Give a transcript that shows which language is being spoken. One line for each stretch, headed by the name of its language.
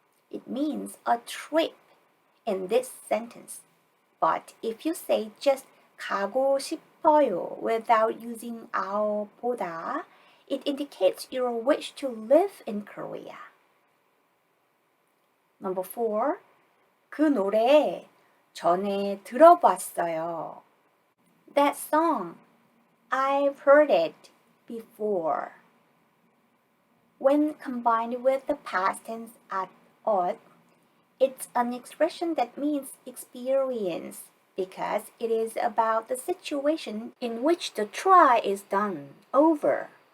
English: It means a trip in this sentence. But if you say just
Korean: 가고 싶어요
English: without using 아어 보다, it indicates your wish to live in Korea. Number 4.
Korean: 그 노래 전에 들어봤어요.
English: That song, I've heard it before. When combined with the past tense at ot, it's an expression that means experience because it is about the situation in which the try is done over.